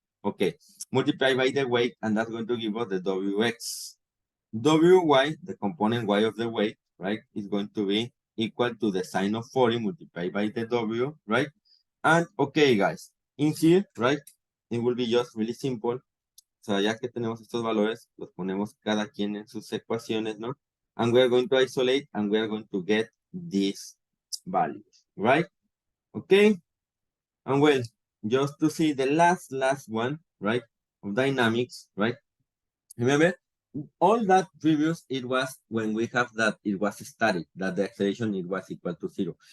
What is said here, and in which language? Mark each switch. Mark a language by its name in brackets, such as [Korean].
[English] Okay, multiply by the weight, and that's going to give us the WX. WY, the component Y of the weight, right, is going to be equal to the sine of 40 multiplied by the W, right? And okay, guys, in here, right, it will be just really simple. [Spanish] O sea, ya que tenemos estos valores, los ponemos cada quien en sus ecuaciones, ¿no? [English] And we are going to isolate, and we are going to get these values, right? Okay? And well, just to see the last one, right, of dynamics, right? Remember, all that previous, it was when we have that it was static, that the acceleration it was equal to 0.